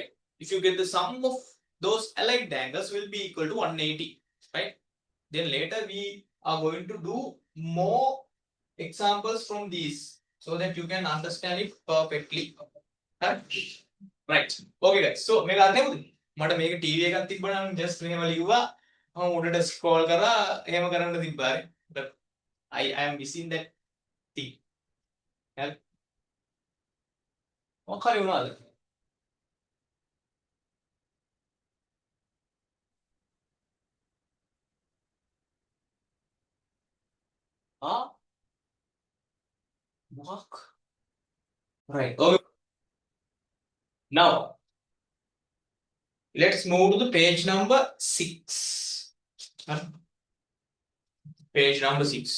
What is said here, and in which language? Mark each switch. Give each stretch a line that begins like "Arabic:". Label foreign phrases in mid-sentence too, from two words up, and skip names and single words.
English: If you get the sum of those aligned angles will be equal to 180, right? Then later we are going to do more examples from these so that you can understand it perfectly. Right. Okay guys. So
Sinhala: මේක අතේමුද? මට මේක TV එකක් තිබ්බනම් just මෙහෙම ලිව්වා. මම උඩට scroll කරා එහෙම කරන්න තිබ්බානේ.
English: But I am missing that thing.
Sinhala: හරි. මොකක් හරි වුණාද?
English: Mark. Right. Okay. Now let's move to the page number 6. Page number 6.